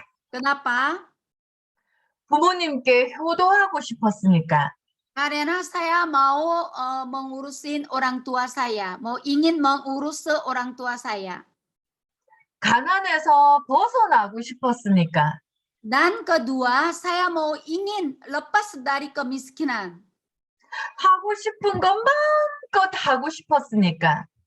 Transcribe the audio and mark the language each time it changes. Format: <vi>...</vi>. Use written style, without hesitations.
<id>Kenapa?</id> <ko>부모님께 효도하고 싶었으니까.</ko> <id>Karena saya mau mengurusin orang tua saya, ingin mengurus orang tua saya.</id> <ko>가난해서 벗어나고 싶었으니까.</ko> <id>Dan kedua, saya ingin lepas dari kemiskinan.</id> <ko>하고 싶은 것 마음껏 하고 싶었으니까.</ko>